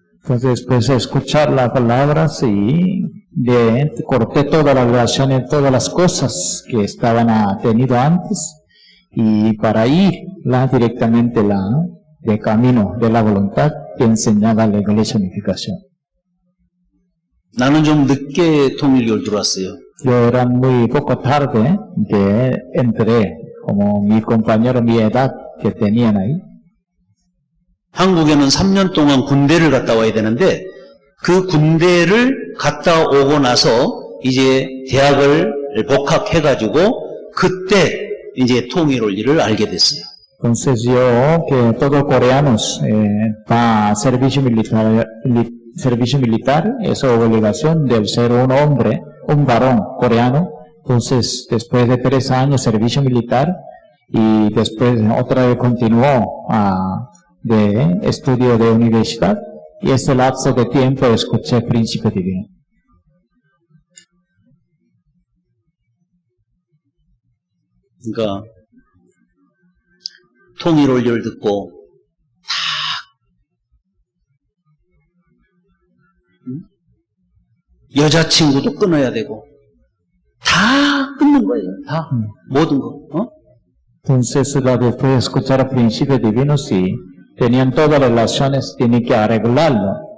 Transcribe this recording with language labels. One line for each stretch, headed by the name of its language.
Spanish: Entonces, después de escuchar las palabras y corté todas las relaciones, todas las cosas que estaban tenido antes, y para ir directamente de camino de la voluntad que enseñaba la Iglesia Unificación.
Korean: 나는 좀 늦게 통일교를 들어왔어요.
Spanish: Yo era muy poco tarde que entré, como mi compañero, mi edad que tenían ahí.
Korean: 한국에는 3년 동안 군대를 갔다 와야 되는데 그 군대를 갔다 오고 나서 이제 대학을 복학해가지고 그때 이제 통일 원리를 알게 됐어요.
Spanish: Entonces yo, que todos coreanos, para servicio militar, servicio militar es obligación del ser un hombre, un varón coreano. Entonces, después de 3 años servicio militar y después otra vez continuó de estudio de universidad y ese lapso de tiempo escuché Príncipe Divino.
Korean: 그러니까 통일 원리를 듣고 여자친구도 끊어야 되고 다 끊는 거예요. 다 모든 거.
Spanish: Entonces, después de escuchar a Príncipe Divino, sí, tenían todas las relaciones, tienen que arreglarlo.